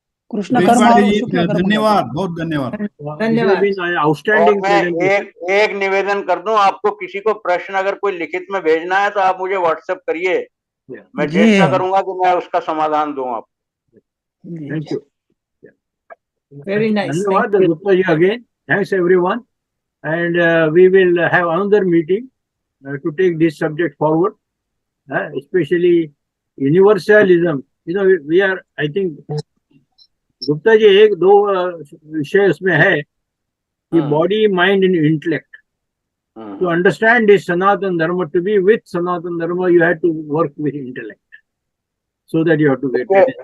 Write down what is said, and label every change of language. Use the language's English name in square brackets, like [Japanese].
[Hindi] कृष्ण कर्म और शुक्ल कर्म। धन्यवाद, बहुत धन्यवाद। [English] Outstanding. [Hindi] मैं एक निवेदन कर दूं आपको, किसी को प्रश्न अगर कोई लिखित में भेजना है तो आप मुझे व्हाट्सएप करिए, मैं चेष्टा करूंगा कि मैं उसका समाधान दूं आपको। [English] Thank you. Very nice. Dhanyawad, Gupta ji again. Thanks everyone, and we will have another meeting to take this subject forward, especially universalism. You know, we are, I think, [Hindi] Gupta ji एक दो विषय उसमें है कि [English] Body, mind and intellect. To understand this Sanatan Dharma, to be with Sanatan Dharma, you have to work with intellect. So that you have to get it.